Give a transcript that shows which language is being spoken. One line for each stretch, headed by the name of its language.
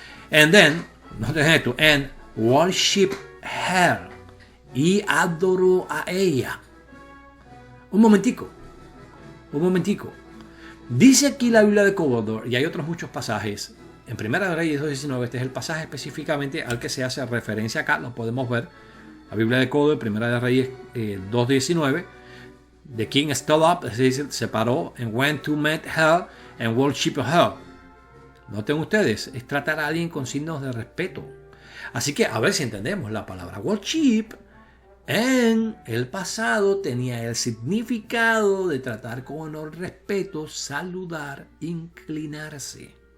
English: And then,
Spanish: noten esto,
English: and worship her,
Spanish: y adoró a ella. Un momentico. Dice aquí la Biblia de Cómodo, y hay otros muchos pasajes. En Primera de Reyes 2.19, este es el pasaje específicamente al que se hace referencia acá, lo podemos ver. La Biblia de Cómodo, Primera de Reyes 2.19.
English: The king stood up,
Spanish: se paró,
English: and went to meet her and worship her.
Spanish: Noten ustedes, es tratar a alguien con signos de respeto. Así que a ver si entendemos la palabra worship. En el pasado tenía el significado de tratar con honor, respeto, saludar, inclinarse.